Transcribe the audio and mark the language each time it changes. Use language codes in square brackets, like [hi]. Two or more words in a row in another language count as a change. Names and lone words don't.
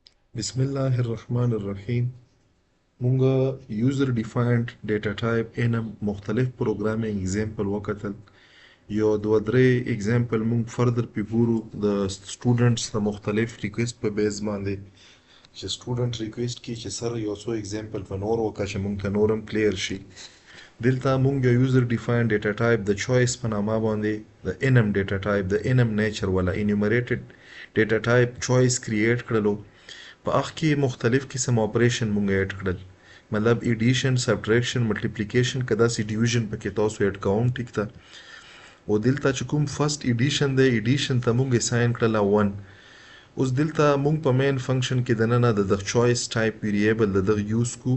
[ar] بسم الله الرحمن الرحیم. [ps] مونږه [en] user defined data type enum [ps] مختلف [en] programming example [ps] وکتل. یو دوه درې example مونږ further پی ګورو د students د مختلف request په بیس باندې چې [en] student request [ps] کی چې سره یو څو example په نور وکړه چې مونږ ته نورم clear شي. دلته مونږ یو [en] user defined data type [ps] د choice په نامه باندې د [en] enum data type [ps] د [en] enum nature [ps] ولا [en] enumerated data type choice create [ps] کړلو. په اخ کې مختلف قسم اپریشن مونږ اډ کړل، مطلب ایډیشن، سبټریکشن، ملټیپلیکیشن، کدا سي ډیویژن پکې تاسو اډ کوم ټیک ته. او دلته چې کوم [en] first addition [ps] دی، ایډیشن ته مونږ اساین کړل 1. اوس دلته مونږ په مین فنکشن کې دننه د [en] choice type variable [ps] د دغه یوز کو.